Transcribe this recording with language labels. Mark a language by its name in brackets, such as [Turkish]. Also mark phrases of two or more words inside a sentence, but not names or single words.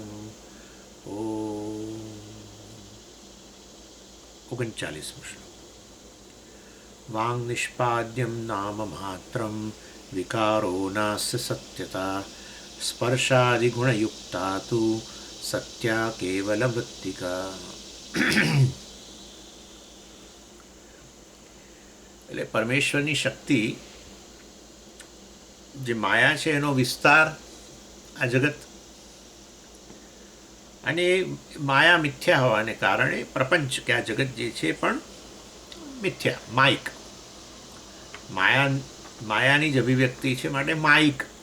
[Sanskrit] ॐ 39 श्लोक। वाङ्निष्पाद्यं नाम मात्रं विकारो नास्य सत्यता स्पर्शादिगुणयुक्ता तु सत्या केवलमृत्तिका। [Gujarati] એટલે પરમેશ્વરની શક્તિ જે માયા છે એનો વિસ્તાર આ જગત અને માયા મિથ્યા હોવાને કારણે પ્રપંચ કે આ જગત જે છે પણ મિથ્યા માયિક માયાની જ અભિવ્યક્તિ છે માટે માયિક.